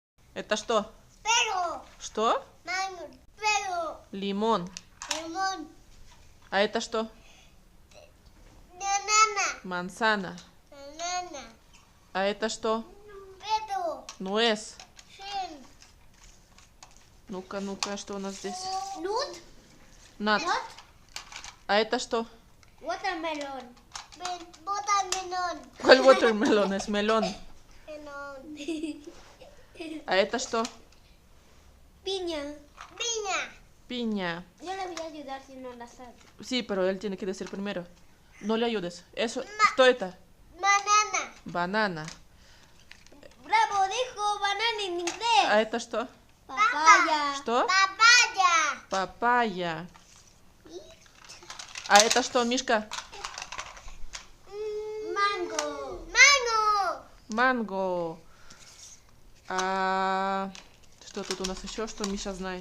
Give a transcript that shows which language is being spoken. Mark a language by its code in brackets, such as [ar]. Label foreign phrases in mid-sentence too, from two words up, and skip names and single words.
[ru] Это что? [es] Pero. [ru] Что? [es] Mango. Pero. [ru] Лимон. [es] Limón. [ru] А это что? [es] Banana. Мансана. Banana. [ru] А это что? [es] Pero. Нуэс. Sin. [ru] Ну-ка, ну-ка, что у нас здесь? [en] Nut. Нат. Nut. А это что? Watermelon. Watermelon. [es] ¿Cuál watermelon? Es melón. [en] Melon. [ru] А это что? [es] Piña. Piña. Piña. Yo le voy a ayudar si no la sabe. Sí, pero él tiene que decir primero. No le ayudes. Eso, [ru] что это? [en] Banana. Banana. [es] Bravo, dijo banana en inglés. [ru] А это что? [es] Papaya. [ru] Что? [es] Papaya. [ru] Папайя. А это что, Мишка? [es] Mango. Mango. [ru] Манго. А что тут у нас еще, что Миша знает?